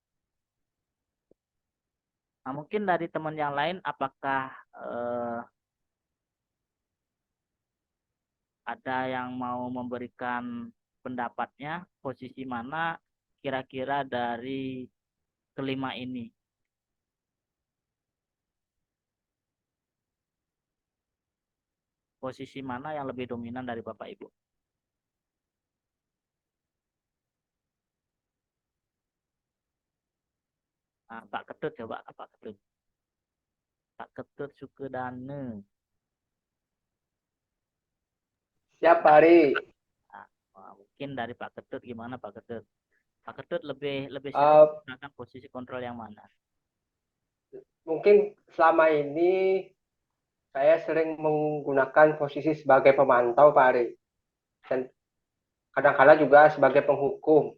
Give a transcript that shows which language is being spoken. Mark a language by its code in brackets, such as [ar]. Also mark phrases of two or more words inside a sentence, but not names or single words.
[id] Nah, mungkin dari teman yang lain, apakah ada yang mau memberikan pendapatnya, posisi mana kira-kira dari kelima ini? Posisi mana yang lebih dominan dari Bapak Ibu? Nah, Pak Ketut coba, Pak Ketut. Pak Ketut Sukedane. Siap, Pak Ari. Nah, mungkin dari Pak Ketut gimana Pak Ketut? Pak Ketut lebih Eh, sering menggunakan posisi kontrol yang mana? Mungkin selama ini saya sering menggunakan posisi sebagai pemantau, Pak Ari. Dan kadang-kadang juga sebagai penghukum.